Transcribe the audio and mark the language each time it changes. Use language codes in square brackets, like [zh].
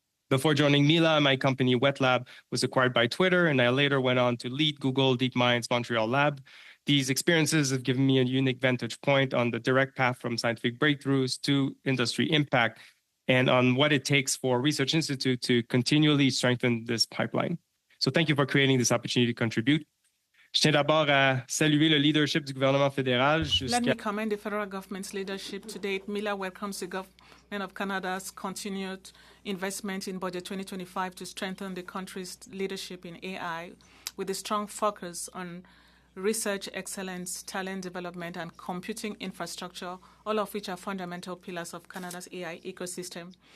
[en] Before joining MILA, my company WetLab was acquired by Twitter, and I later went on to lead Google DeepMind's Montreal lab. These experiences have given me a unique vantage point on the direct path from scientific breakthroughs to industry impact and on what it takes for Research Institute to continually strengthen this pipeline. So thank you for creating this opportunity to contribute. [fr] Je tiens d'abord à saluer le leadership du gouvernement fédéral. [en] Let me commend the federal government's leadership to date. MILA welcomes the government of Canada's continued investment in Budget 2025 to strengthen the country's leadership in AI with a strong focus on research excellence, talent development, and computing infrastructure, all of which are fundamental pillars of Canada's AI ecosystem.